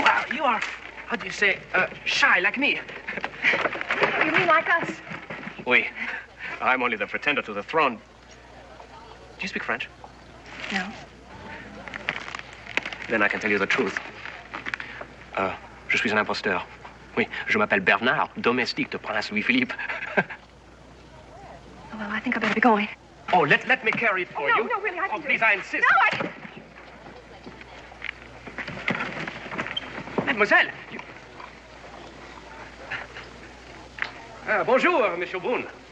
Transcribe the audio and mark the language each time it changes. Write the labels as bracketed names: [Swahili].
[English] You are, how do you say, shy like me. You mean like us? Oui. I'm only the pretender to the throne. Do you speak French? No. Then I can tell you the truth. [French] Je suis un imposteur. Oui, je m'appelle Bernard, domestique de Prince Louis-Philippe. [English] Well, I think I better be going. Oh, let me carry it for you. No, really, I can do please, it. I insist. No, I can... Mademoiselle, you... [French] Bonjour, Monsieur Boone.